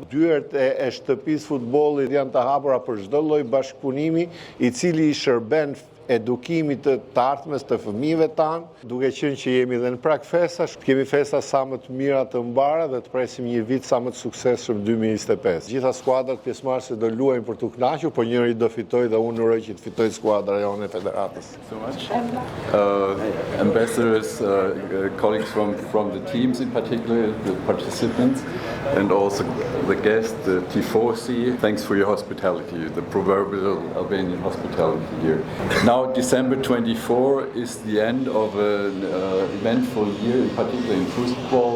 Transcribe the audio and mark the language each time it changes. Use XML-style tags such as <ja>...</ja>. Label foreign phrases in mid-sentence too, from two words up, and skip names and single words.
<sq>Dyert e shtëpisë futbollit janë të hapura për çdo lloj bashkëpunimi i cili i shërben edukimit të ardhmes të fëmijëve tanë, duke qenë që jemi dhe në prag festash, kemi festa sa më të mira të mbara dhe të presim një vit sa më të suksesshëm 2025. Gjitha skuadrat pjesëmarrëse do luajnë për t'u kënaqur, por njëri do fitojë dhe unë uroj që të fitojë skuadra jonë e federatës.</sq> <en>So much. Ambassadors, colleagues from the teams in particular, the participants, and also the guests, the Tifosi. Thanks for your hospitality, the proverbial Albanian hospitality here. Now, December 24 is the end of an eventful year, in particular in football.</en>